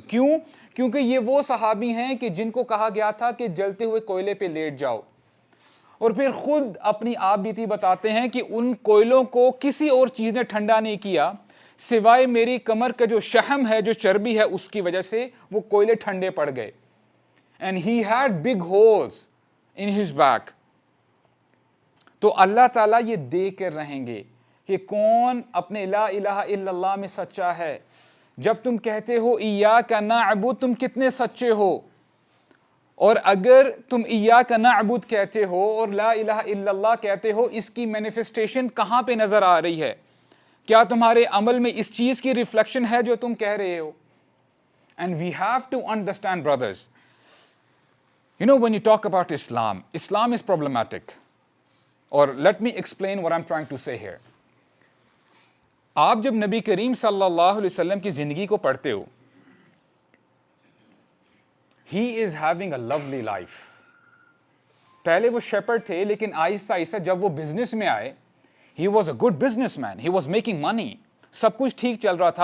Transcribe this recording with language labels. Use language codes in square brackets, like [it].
[ur] کیوں؟ کیونکہ یہ وہ صحابی ہیں کہ جن کو کہا گیا تھا کہ جلتے ہوئے کوئلے پہ لیٹ جاؤ, اور پھر خود اپنی آپ بیتی بتاتے ہیں کہ ان کوئلوں کو کسی اور چیز نے ٹھنڈا نہیں کیا سوائے میری کمر کا جو شحم ہے, جو چربی ہے, اس کی وجہ سے وہ کوئلے ٹھنڈے پڑ گئے. [en] And he had big holes in his back. [ur] تو اللہ تعالیٰ یہ دیکھ کر رہیں گے کہ کون اپنے لا الہ الا اللہ میں سچا ہے. جب تم کہتے ہو ایاک نعبد, تم کتنے سچے ہو, اور اگر تم ایاک نعبد کہتے ہو اور لا الہ الا اللہ کہتے ہو, اس کی مینیفیسٹیشن کہاں پہ نظر آ رہی ہے؟ کیا تمہارے عمل میں اس چیز کی ریفلیکشن ہے جو تم کہہ رہے ہو؟ [en] And we have to understand, brothers, you know, when you talk about Islam, Islam is problematic. Or let me explain what I'm trying to say here. [ur] آپ جب نبی کریم صلی اللہ علیہ وسلم کی زندگی کو پڑھتے ہو, [en] he is having a lovely life. [ur] پہلے وہ شیپرڈ تھے, لیکن آہستہ آہستہ جب وہ بزنس میں آئے, [en] he was a good businessman, he was making money, [ur] سب کچھ ٹھیک چل رہا تھا.